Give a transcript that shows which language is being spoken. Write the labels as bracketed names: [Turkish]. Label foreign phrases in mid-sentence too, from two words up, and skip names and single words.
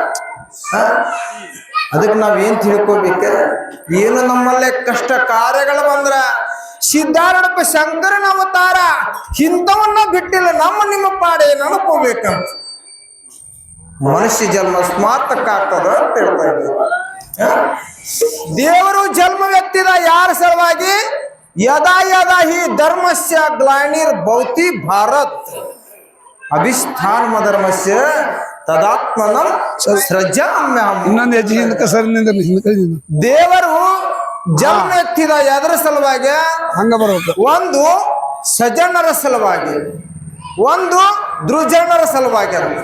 [Kannada] ಅದಕ್ಕೆ ನಾವೇನ್ ತಿಳ್ಕೊಬೇಕ, ಏನು ನಮ್ಮಲ್ಲೇ ಕಷ್ಟ ಕಾರ್ಯಗಳು ಬಂದ್ರ ಸಿದ್ಧಾರೂಢಪ್ಪ ಶಂಕರನ ಅವತಾರ ಇಂಥವನ್ನ ಬಿಟ್ಟಿಲ್ಲ. ನಿಮ್ಮ ಪಾಡೆ ಅನ್ಕೋಬೇಕಂತ. ಮನುಷ್ಯ ಜನ್ಮ ಸ್ಮಾರ್ತಕ್ಕಾಗ್ತದ ಅಂತ ಹೇಳ್ತಾ ಇದ್ದೀವಿ. ದೇವರು ಜನ್ಮವೆತ್ತಿದ ಯಾರ ಸಲುವಾಗಿ? [Sanskrit] ಯದಾ ಯದಾ ಹಿ ಧರ್ಮಸ್ಯ ಗ್ಲಾನಿರ್ ಭವತಿ ಭಾರತ್ ಅಭಿಸ್ಥಾನ ಧರ್ಮಸ್ಯ ತದಾತ್ಮನಂ ಸೃಜಾಮ್ಯಹಂ. [Kannada] ಇನ್ನೊಂದು ಹೆಜ್ಜೆ ಹಿಂದಕ್ಕೆ ಸರ್ ದೇವರು ಜನ್ಮ ಎತ್ತಿದ ಎದರ ಸಲುವಾಗಿ? ಹಂಗ ಬರಬೇಕು. ಒಂದು ಸಜ್ಜನರ ಸಲುವಾಗಿ, ಒಂದು ದುರ್ಜನರ ಸಲುವಾಗಿ.